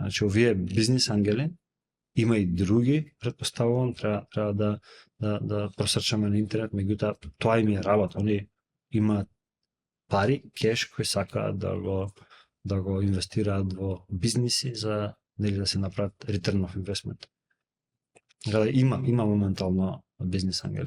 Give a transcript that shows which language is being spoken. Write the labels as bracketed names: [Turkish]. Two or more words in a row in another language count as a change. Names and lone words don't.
[Macedonian] Значи, овие бизнис ангели, има и други, претпоставувам, треба да просрчаме на интернет, меѓутоа тоа им е работа. Они имаат пари, кеш, кои сакаат да го инвестираат во бизниси за да се направат [English] return of investment. [Macedonian] Има моментално бизнис ангели.